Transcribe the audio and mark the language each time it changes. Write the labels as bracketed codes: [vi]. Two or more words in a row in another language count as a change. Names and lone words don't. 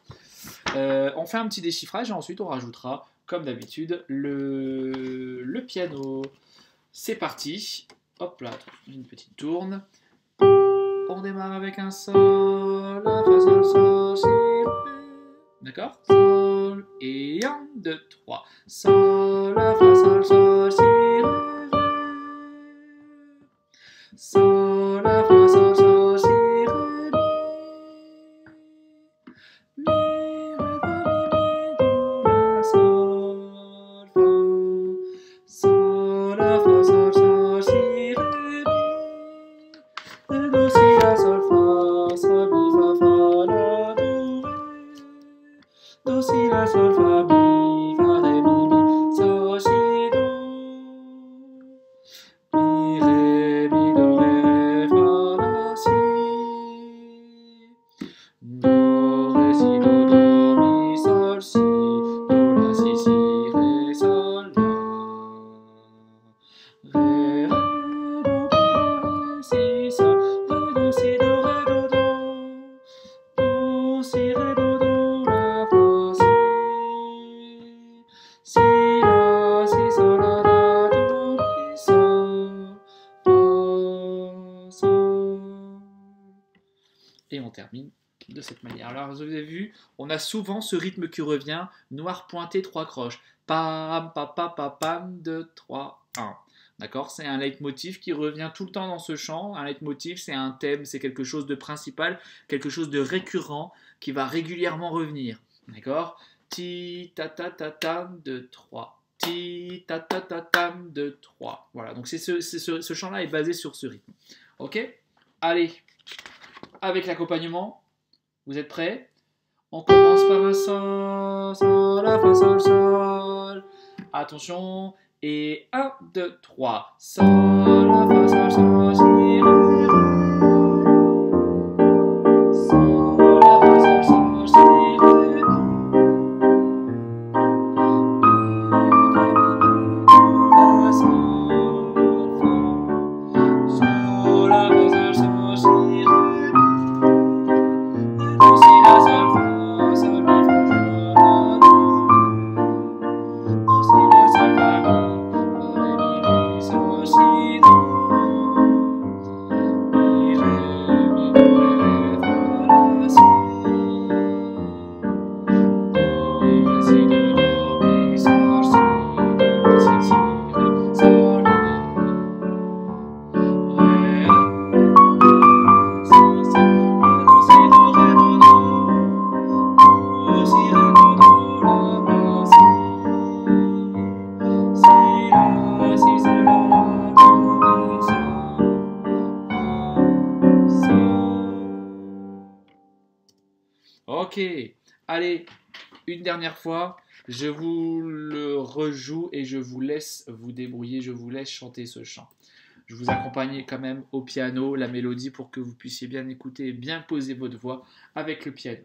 [fr] On fait un petit déchiffrage et ensuite on rajoutera, comme d'habitude, le piano. C'est parti. Hop là, une petite tourne. On démarre avec un sol, la fa, sol, sol, si, d'accord? Sol, et 1, 2, 3. Sol, la, fa, sol, sol, si, ré, sol, la, fa, sol, sol, si, ré, mi, ré, fa, mi, do, la, sol, fa. Sol, la, fa, sol, sol, si, ré, mi, do, si, la, sol, fa, sol, mi, fa, fa, la, do, ré. Do, si, la, sol, fa, mi, fa, ré, mi, sol, si, do. Mi, ré, mi, do, ré, fa, la, si. Do, ré, si, do, mi, sol, si. Do, la, si, ré, sol, la. Ré, ré, do, mi, ré, si, sol. Do, si, do, ré, do, do. Do, si, ré, do, do, la, fa, si. Si, la, si, sol, la, la, do, mi, sol, fa, sol. Et on termine de cette manière. Alors, vous avez vu, on a souvent ce rythme qui revient, noir pointé, 3 croches. Pam, pam, pam, pam, pam, 2, 3, 1. D'accord? C'est un leitmotiv qui revient tout le temps dans ce chant. Un leitmotiv, c'est un thème, c'est quelque chose de principal, quelque chose de récurrent qui va régulièrement revenir. D'accord? Ti, ta, ta, ta, tam, 2, 3. Ti, ta, ta, ta, tam, 2, 3. Voilà, donc ce chant-là est basé sur ce rythme. Ok? Allez, avec l'accompagnement, vous êtes prêts? On commence par un sol, sol, la, fa, sol, sol. Attention, et 1, 2, 3. Sol, la, fa, sol, sol, si, ré, ré. Sol, la, fa, sol, sol, si, ré, ré. La, sol, fa. Sol, la, fa, sol, sol, si, ré, ré. Do, si, la, sol, fa, sol, mi, fa, sol, la, do. Do, si, la, sol, fa, mi, fa, ré, mi, sol, si, do. Mi, ré, mi, do, ré, fa, la, si. Do, ré, si, do, do, mi, sol, si, do, ré, si, si, ré, sol, mi. Ré, ré, si, si, ré, do, si, do, ré, do, do. Do, si, ré, do, do, la, fa, si. Si, la, si, sol, la, la, do, mi, sol, la, sol. Ok, allez, une dernière fois, je vous le rejoue et je vous laisse vous débrouiller, je vous laisse chanter ce chant. Je vous accompagne quand même au piano, la mélodie, pour que vous puissiez bien écouter et bien poser votre voix avec le piano.